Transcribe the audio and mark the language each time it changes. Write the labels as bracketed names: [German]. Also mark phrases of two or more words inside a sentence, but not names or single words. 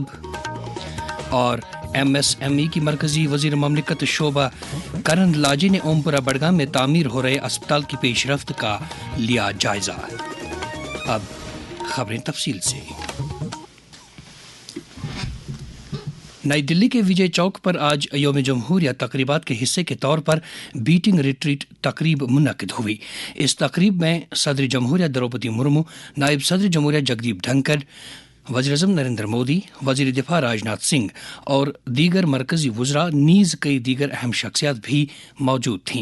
[Urdu] اور MSME کی مرکزی وزیر مملکت شوبھا کرندلاجے نے اومپورہ بڑگام میں تعمیر ہو رہے اسپتال کی پیش رفت کا لیا جائزہ۔ اب خبریں تفصیل سے۔ نئی دلی کے وجے چوک پر آج یوم جمہوریہ تقریبات کے حصے کے طور پر بیٹنگ ریٹریٹ تقریب منعقد ہوئی۔ اس تقریب میں صدر جمہوریہ دروپدی مرمو، نائب صدر جمہوریہ جگدیپ دھنکڑ، وزیر اعظم نریندر مودی، وزیر دفاع راجناتھ سنگھ اور دیگر مرکزی وزراء نیز کئی دیگر اہم شخصیات بھی موجود تھیں۔